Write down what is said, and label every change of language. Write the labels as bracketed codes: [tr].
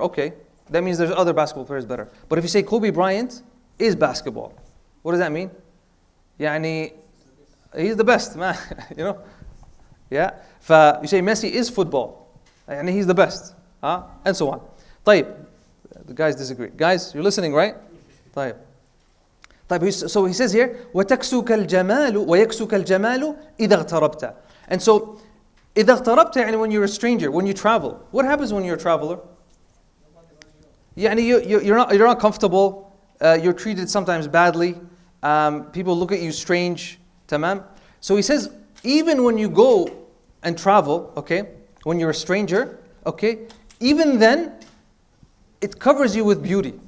[en] Okay, that means there's other basketball players better. But if you say Kobe Bryant is basketball, what does that mean? Yani, he's the best, man. You know? Yeah? You say Messi is football. Yani, he's the best. And so on. طيب. The guys disagree. Guys, you're listening, right? [ar] طيب. [en] So he says here, [ar] وَتَكْسُكَ الْجَمَالُ وَيَكْسُكَ الْجَمَالُ إِذَا اغْتَرَبْتَ. [en] And so, [ar] إِذَا اغْتَرَبْتَ, [en] يعني when you're a stranger, when you travel. What happens when you're a traveler? يعني you're not comfortable. You're treated sometimes badly. People look at you strange. Tamam? So he says, even when you go and travel, okay, when you're a stranger, okay, even then, it covers you with beauty.